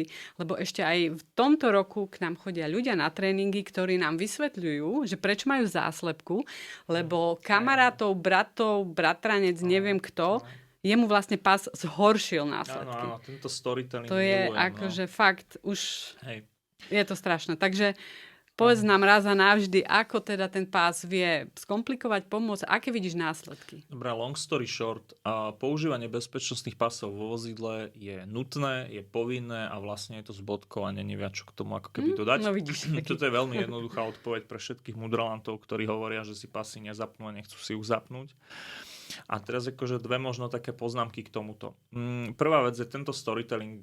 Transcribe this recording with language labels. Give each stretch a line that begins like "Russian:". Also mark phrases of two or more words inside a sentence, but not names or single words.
Slovak: Lebo ešte aj v tomto roku k nám chodia ľudia na tréningy, ktorí nám vysvetľujú, že prečo majú záslepku, lebo kamarátov, bratov, bratranec, neviem kto, jemu vlastne pás zhoršil následky. Áno, tento storytelling to je akože fakt už je to strašné. Takže povedz nám raz a navždy, ako teda ten pás vie skomplikovať, pomôcť, aké vidíš následky? Dobre,
English: long story short,
Slovak: používanie bezpečnostných pásov vo vozidle je nutné, je povinné a vlastne je to zbodko a není viac čo k tomu ako keby dodať. No vidíš. Toto je veľmi jednoduchá odpoveď pre všetkých mudrlantov, ktorí hovoria, že si pásy nezapnú a nechcú si ich zapnúť. A teraz akože dve možno také poznámky k tomuto. Prvá vec je tento storytelling.